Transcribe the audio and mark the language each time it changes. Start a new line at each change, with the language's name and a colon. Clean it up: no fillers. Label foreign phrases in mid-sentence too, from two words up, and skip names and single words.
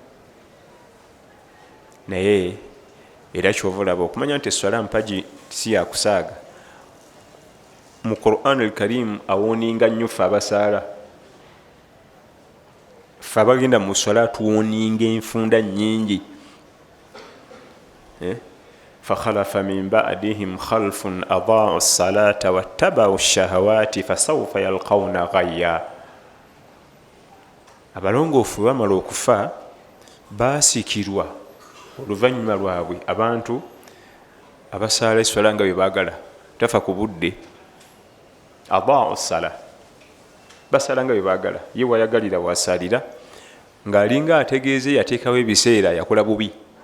Ganda: naye era kyova olaba okumanya nti eswala mpagi si yakusaaga mu Qur'an al-Karim awooninga nnyo ffe abasaala ffe abagenda mu swala tuwooninga enfunda nnyingi
Arabic: فخلف من بعدهم خلف أضاعوا الصلاة واتبعوا الشهوات فسوف يلقون غيا
Ganda: abalongoofu bamala okufa baasikirwa oluvannyuma lwabwe abantu abasaala esswala nga bwe baagala tafa ku budde
Arabic: أضاعوا الصلاة
Ganda: basala nga bwe baagala ye wayagalira wasalira ng'alinga ategeeze yateekawo ebiseera yakola bubi